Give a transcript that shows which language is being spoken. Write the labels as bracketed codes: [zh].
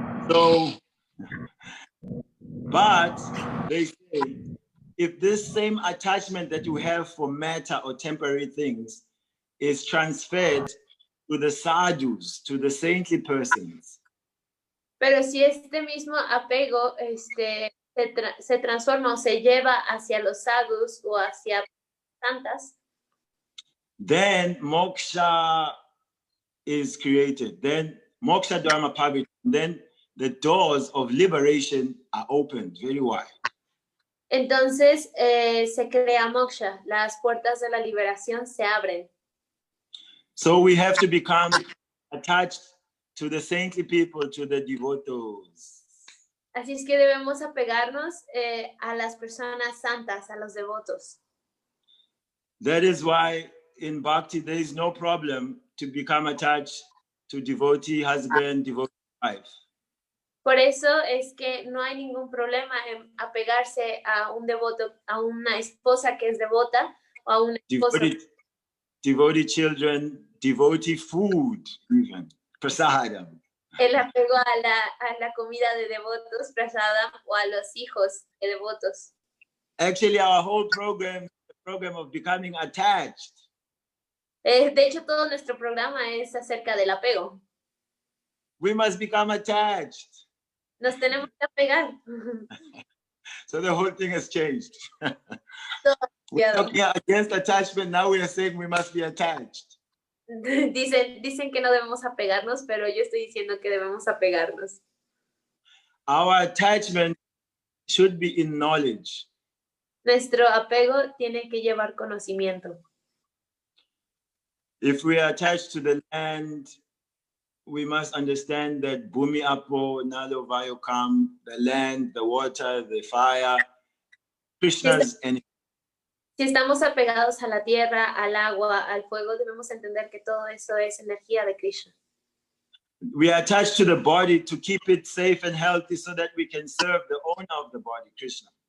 [en] So, but they say, if this same attachment that you have for matter or temporary things is transferred to the sadhus, to the saintly persons. [es] Pero si este mismo apego se transforma o se lleva hacia los sadhus o hacia santas, [en] then moksha is created. Then moksha dharma pavit. Then the doors of liberation are opened very wide. [es] Entonces se crea moksha, las puertas de la liberación se abren. [en] So we have to become attached to the saintly people, to the devotees. [es] Así es que debemos apegarnos a las personas santas, a los devotos. [en] That is why in Bhakti there is no problem to become attached to devotee husband, devotee wife. [es] Por eso es que no hay ningún problema en apegarse a un devoto, a una esposa que es devota o a una esposa. [en] Devotee children, devotee food, even prasadam. [es] El apego a la comida de devotos, prasadam, o a los hijos de devotos. [en] Actually, our whole program is the program of becoming attached. [es] De hecho, todo nuestro programa es acerca del apego. [en] We must become attached. [es] Nos tenemos que apegar. [en] So the whole thing has changed. We're talking against attachment, now we are saying we must be attached. [es] Dicen que no debemos apegarnos, pero yo estoy diciendo que debemos apegarnos. [en] Our attachment should be in knowledge. [es] Nuestro apego tiene que llevar conocimiento. [en] If we are attached to the land, we must understand that [sa] Bhumi Apo, Nalo Vayokam, [en] the land, the water, the fire, Krishna's energy. [es] Si estamos apegados a la tierra, al agua, al fuego, debemos entender que todo eso es energía de Krishna. [en] We are attached to the body to keep it safe and healthy so that we can serve the owner of the body, Krishna.